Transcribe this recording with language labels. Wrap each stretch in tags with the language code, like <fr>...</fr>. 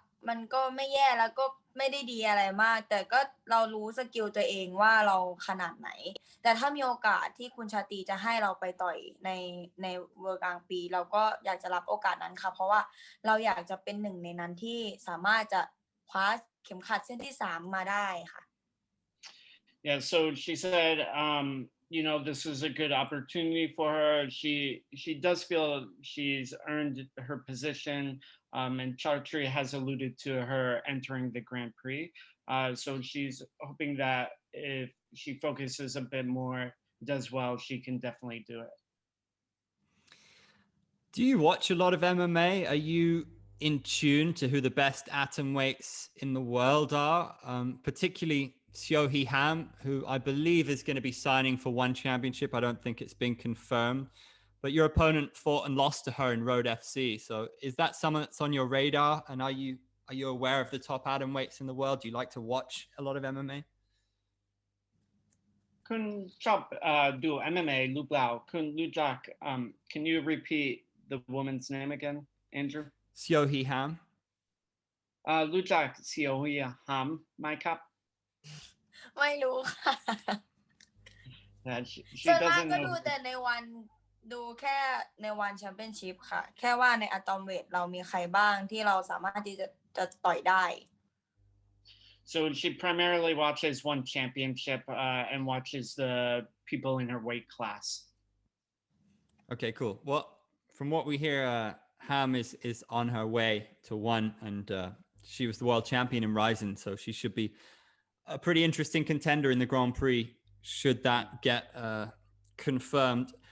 <th>มันก็ไม่แย่แล้วก็ไม่ได้ดีอะไรมากแต่ก็เรารู้สกิลตัวเองว่าเราขนาดไหนแต่ถ้ามีโอกาสที่คุณชาตรีจะให้เราไปต่อยในเวอร์กลางปีเราก็อยากจะรับโอกาสนั้นค่ะเพราะว่าเราอยากจะเป็นหนึ่งในนั้นที่สามารถจะคว้าเข็มขัดเส้นที่3มาได้ค่ะ</th> <en>Yeah, so she said, you know, this is a good opportunity for her. She does feel she's earned her position, and Chartry has alluded to her entering the Grand Prix. So she's hoping that if she focuses a bit more, does well, she can definitely do it. Do you watch a lot of MMA? Are you in tune to who the best atom weights in the world are? Particularly Seo Ham, who I believe is going to be signing for one championship. I don't think it's been confirmed, but your opponent fought and lost to her in Road FC. So is that someone that's on your radar? And are you aware of the top atom weights in the world? Do you like to watch a lot of MMA?</en> <th>คุณชอบดู MMA หรือเปล่าคุณรู้จัก</th> <en>can you repeat the woman's name again, Andrew? Seo Ham.</en> <th>รู้จักเซียวฮีฮามไหมครับ ไม่รู้ค่ะ</th> <en>She</en> <th>ส่วนมาก</th> <en>doesn't</en> <th>ก็</th> <en>know.</en> <th>ดูแต่ในวันดูแค่ในวันแชมเปี้ยนชิพค่ะแค่ว่าในอะตอมเวทเรามีใครบ้างที่เราสามารถที่จะต่อยได้</th> <en>So she primarily watches one championship and watches the people in her weight class. Okay, cool. Well, from what we hear, Ham is on her way to one, and she was the world champion in Ryzen, so she should be a pretty interesting contender in the Grand Prix should that get confirmed.</en>